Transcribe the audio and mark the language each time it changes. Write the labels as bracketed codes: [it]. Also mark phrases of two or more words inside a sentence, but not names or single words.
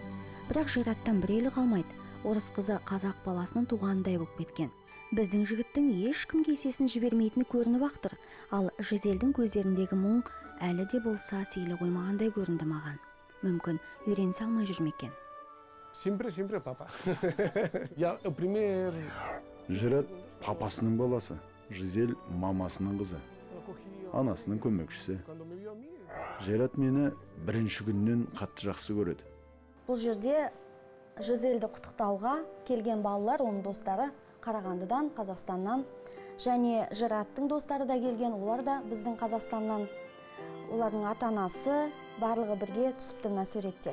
[kk] Бірақ Жыраттан бір елі қалмайды, орыс қызы қазақ баласының туғанындай болып кеткен. Біздің жігіттің ешкімге есесін жібермейтіні көрініп ақтыр, ал Жизельдің көздеріндегі мұң әлі де болса сейілі қоймағандай көрінді маған. Мүмкін үйренісе алмай жүрмекен. [es] Siempre papá. Ya el primer [kk] Жырат папасының баласы, Жизель мамасының қызы, анасының көмекшісі. [es] cuando me vio a mí, [kk] Жырат мені бірінші күннен қатты жақсы көреді. Бұл жерде Жизельді құттықтауға келген балалар, оның достары Қарағандыдан, Қазақстаннан, және Жыраттың достары да келген, олар да біздің Қазақстаннан. Олардың ата-анасы барлығы бірге түсіпті мына суретте.